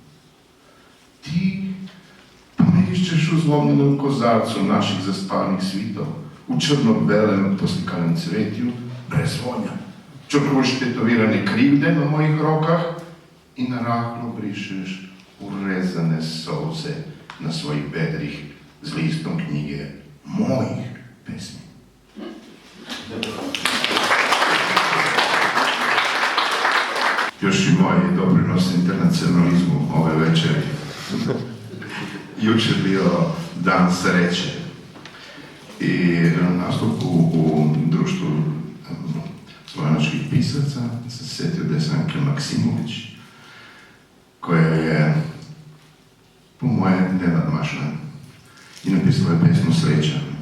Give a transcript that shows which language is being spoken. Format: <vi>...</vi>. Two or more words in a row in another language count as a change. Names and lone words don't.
<sl>Ti pa me iščeš v zlomljenem kozarcu naših zaspanih svitov, v črno-belem poslikanem cvetju, brez vonja. Čokruš tetovirane krivde na mojih rokah in rahlo brišeš urezane solze na svojih bedrih z listom knjige mojih pesmi.</sl> <hr>Još i moj doprinos internacionalizmu ove večeri. Jučer bio dan sreće i na nastupu u društvu slovenačkih pisaca se sjetio Desanke Maksimović, koja je po moje nenadmašna i napisala je pesmu Sreća.</hr>